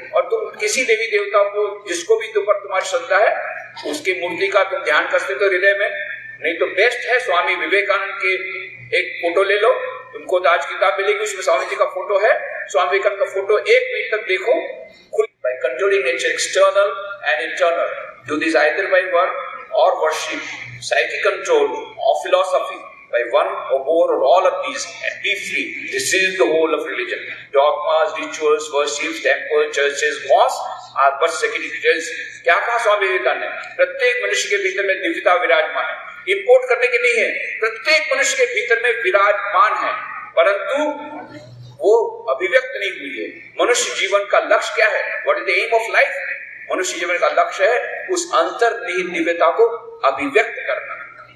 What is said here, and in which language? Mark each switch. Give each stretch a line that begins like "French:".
Hindi: और तुम किसी देवी देवता को, जिसको भी तुम पर तुम्हारी श्रद्धा है, उसकी मूर्ति का तुम ध्यान कर सकते हो हृदय में। नहीं तो बेस्ट है स्वामी विवेकानंद के एक फोटो ले लो, तुमको तो आज किताब मिलेगी, उसमें स्वामी जी का फोटो है। स्वामी विवेकानंद का फोटो 1 मिनट तक देखो,
English: by controlling nature, external and internal. Do this either by work or worship, psychic control or philosophy, by 1 or abhor all of these and be free. This is the whole of religion. Dogmas, rituals, worships, temples, churches, mosques are but secondary details.
Hindi: क्या कहा स्वामी विवेकानंद ने? प्रत्येक मनुष्य के भीतर में दिव्यता विराजमान है। इंपोर्ट करने की नहीं है, प्रत्येक मनुष्य के भीतर में विराजमान है, परंतु वो अभिव्यक्त नहीं हुई है। मनुष्य जीवन का लक्ष्य क्या है?
English: What is the aim of life?
Hindi: मनुष्य जीवन का लक्ष्य है उस अंतर्निहित दिव्यता को अभिव्यक्त करना।